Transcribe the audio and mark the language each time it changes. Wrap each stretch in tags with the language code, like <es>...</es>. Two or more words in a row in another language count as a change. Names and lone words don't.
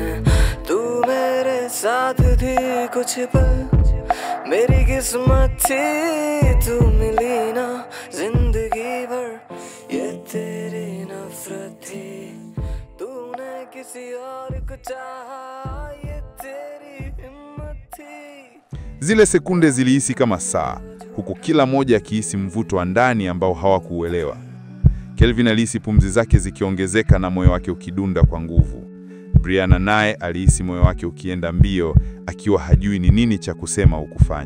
<hi>तू मेरे साथ थी कुछ पल, मेरी किस्मत थी तू मिली ना जिंदगी भर, ये तेरी नफरत थी, तूने किसी और को चाहा, ये तेरी हिम्मत थी।</hi> <sw>Zile sekunde zilihisi kama saa, huku kila mmoja akihisi mvuto wa ndani ambao hawakuuelewa. Kelvin alihisi pumzi zake zikiongezeka na moyo wake ukidunda kwa nguvu. Brianna naye alihisi moyo wake ukienda mbio, akiwa hajui ni nini cha kusema au kufanya.</sw>